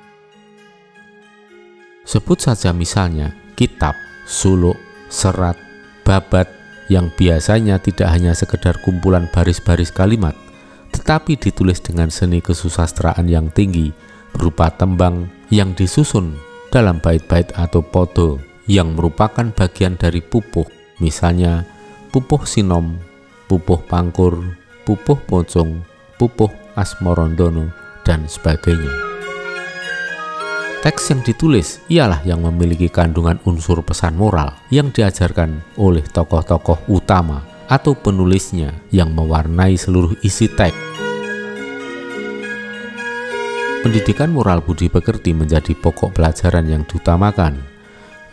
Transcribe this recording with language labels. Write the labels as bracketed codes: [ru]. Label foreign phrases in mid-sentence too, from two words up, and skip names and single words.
[id] Sebut saja misalnya kitab, suluk, serat, babat yang biasanya tidak hanya sekedar kumpulan baris-baris kalimat, tetapi ditulis dengan seni kesusastraan yang tinggi berupa tembang yang disusun dalam bait-bait atau podo yang merupakan bagian dari pupuh, misalnya pupuh sinom, pupuh pangkur, pupuh pocong, pupuh asmorondono, dan sebagainya. Teks yang ditulis ialah yang memiliki kandungan unsur pesan moral yang diajarkan oleh tokoh-tokoh utama atau penulisnya yang mewarnai seluruh isi teks. Pendidikan moral budi pekerti menjadi pokok pelajaran yang diutamakan.